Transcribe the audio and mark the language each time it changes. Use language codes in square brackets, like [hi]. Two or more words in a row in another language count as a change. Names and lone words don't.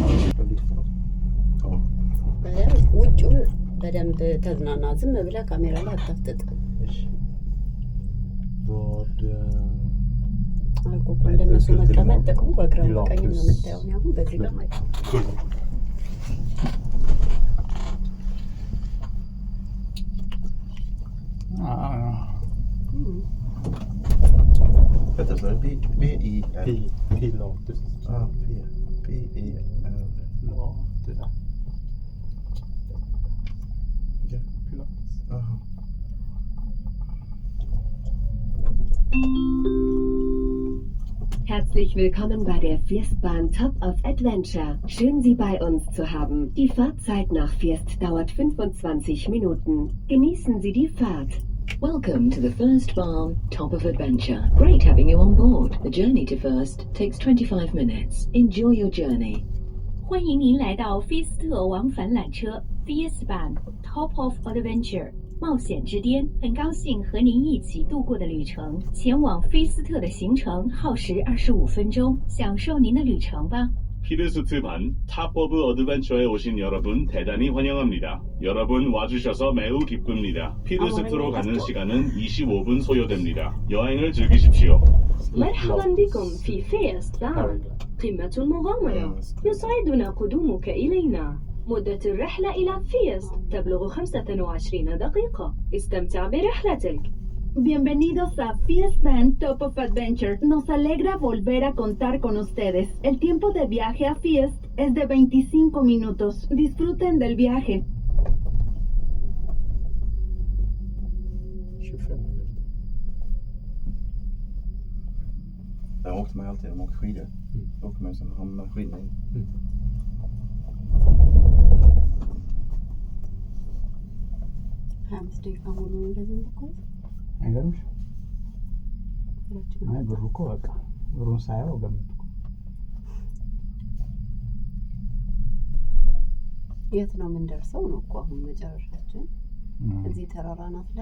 [am] ውጭው በደንብ ተዝናና ዝም ብለህ ካሜራ ላይ አታፍጥጥ አልኩ እንደነሱ መቀመጥ ጥቅሙ በግራ በቀኝ ነው የምታየው አሁን በዚህ ጋር ማለት [sv] Vänta, så är det B-I-L? Pilatus. P-I-L. Ja, det där. Ja, Pilatus. Aha. [de] Herzlich willkommen bei der Firstbahn Top of Adventure. Schön, Sie bei uns zu haben. Die Fahrtzeit nach First dauert 25 Minuten. Genießen Sie die Fahrt. [en] Welcome to the Firstbahn Top of Adventure. Great having you on board. The journey to First takes 25 minutes. Enjoy your journey. [zh] 欢迎您来到菲斯特往返缆车 Firstbahn Top of Adventure 冒险之巅，很高兴和您一起度过的旅程。前往菲斯特的行程耗时25分钟，享受您的旅程吧。 [ko] 피르스트반 탑 오브 어드벤처에 오신 여러분 대단히 환영합니다. 여러분 와주셔서 매우 기쁩니다. 피르스트로 가는 시간은 25분 소요됩니다. 여행을 즐기십시오. [ar] مرحبا بكم في فيستبان قمة المغامرة يسعدنا قدومك إلينا مدة الرحلة إلى فيست تبلغ 25 دقيقة استمتع برحلتك [es] Bienvenidos a Firstbahn Top of Adventure. Nos alegra volver a contar con ustedes. El tiempo de viaje a Fiest es de 25 minutos. Disfruten del viaje. [sv] 25 minuter. Där åkte man alltid, de åker skidor. Då åker man sen har man skidor in. [am] አይገርምሽ? አይ ብሩ እኮ በቃ ብሩን ሳየው ገምቱ። የት ነው የምንደርሰው ነው እኮ አሁን መጨረሻችን እዚህ ተራራ ናት ላይ